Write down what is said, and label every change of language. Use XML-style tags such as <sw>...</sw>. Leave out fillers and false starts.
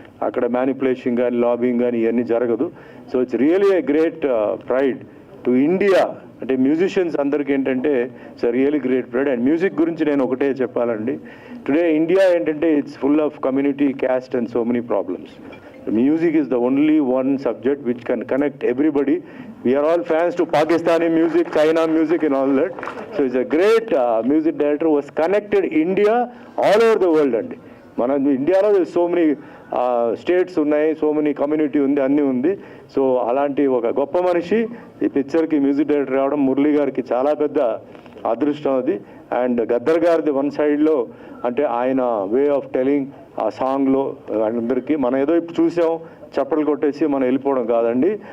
<te>అక్కడ మ్యానిపులేషన్ కానీ లాబింగ్ కానీ ఇవన్నీ జరగదు.</te> <en>So it's really a great pride to India.</en> <te>అంటే మ్యూజిషియన్స్ అందరికీ ఏంటంటే</te> <en>It's really great pride. And</en> <te>music గురించి నేను ఒకటే చెప్పాలండి,</te> <en>Today India ఏంటంటే it's full of community, caste and so many problems. Music is the only one subject which can connect everybody. We are all fans to Pakistani music, China music and all that. So it's a great music director who has connected India all over the world.</en> <te>And మన ఇండియాలో so many states ఉన్నాయి, so many community ఉంది, అన్నీ ఉంది. So అలాంటి ఒక గొప్ప మనిషి ఈ పిక్చర్కి మ్యూజిక్ డైరెక్టర్ రావడం మురళి గారికి చాలా పెద్ద అదృష్టం అది. అండ్ గద్దర్ గారిది వన్ సైడ్లో అంటే ఆయన వే ఆఫ్ టెలింగ్ ఆ సాంగ్లో అందరికీ మనం ఏదో ఇప్పుడు చూసాం చప్పట్లు కొట్టేసి మనం వెళ్ళిపోవడం కాదండి.</te>